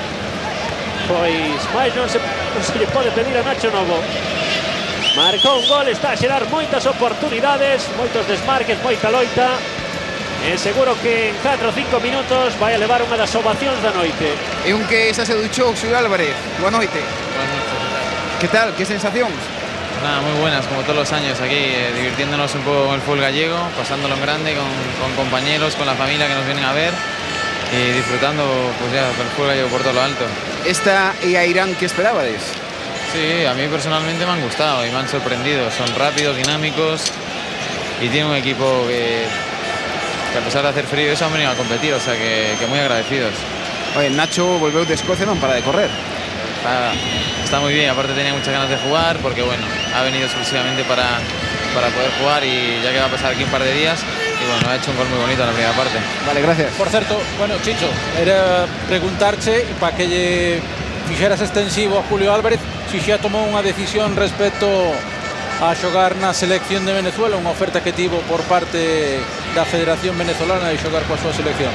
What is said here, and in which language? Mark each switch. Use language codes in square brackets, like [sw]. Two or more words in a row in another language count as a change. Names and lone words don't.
[gl] Pois máis non se lle pode pedir a Nacho Novo. Marcou un gol, está a xerar moitas oportunidades, moitos desmarques, moita loita. E seguro que en 4 ou 5 minutos vai a levar unha das ovacións da noite. E un que xa se duchou, Xulio Álvarez. Boa noite. [es] Buenas noches. [gl] Que tal? Que sensacións? [es] Nada, muy buenas, como todos los años aquí, divirtiéndonos un poco con el fútbol gallego, pasándolo en grande con compañeros, con la familia que nos vienen a ver y disfrutando pues ya con el fútbol gallego por todo lo alto. [gl] Esta e a Irán que esperabades? [es] Sí, a mí personalmente me han gustado y me han sorprendido. Son rápidos, dinámicos y tienen un equipo que a pesar de hacer frío eso han venido a competir, o sea que muy agradecidos. [gl] Oye, Nacho volveu de Escocia, non para de correr. [es] Está muy bien, aparte tenía muchas ganas de jugar porque bueno, ha venido exclusivamente para poder jugar y ya que va a pasar aquí un par de días y bueno, ha hecho un gol muy bonito en la primera parte. Vale, gracias. [gl] Por certo, bueno, Chicho, era preguntarche para que lle fixeras extensivo a Julio Álvarez si xa tomou unha decisión respecto a xogar na selección de Venezuela, unha oferta que tivo por parte da Federación Venezolana de xogar coa súa selección.